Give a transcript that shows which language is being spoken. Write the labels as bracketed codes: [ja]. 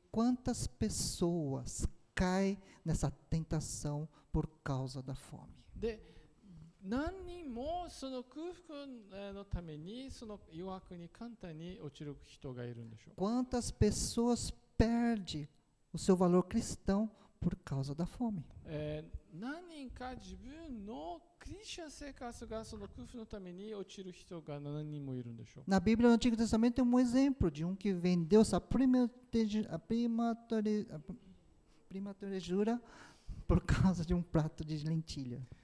[pt] quantas pessoas caem nessa tentação por causa da fome? [ja] で、何人もその空腹のためにその誘惑に簡単に落ちる人がいるんでしょう。 [pt] Quantas pessoas perdem o seu valor cristão por causa da fome? [ja] 何人か自分のクリスチャン生活がその空腹のために落ちる人が何人もいるんでしょう。 [pt] Na Bíblia, no Antigo Testamento, tem um exemplo de um que vendeu sua primogenitura por causa de um prato de lentilha.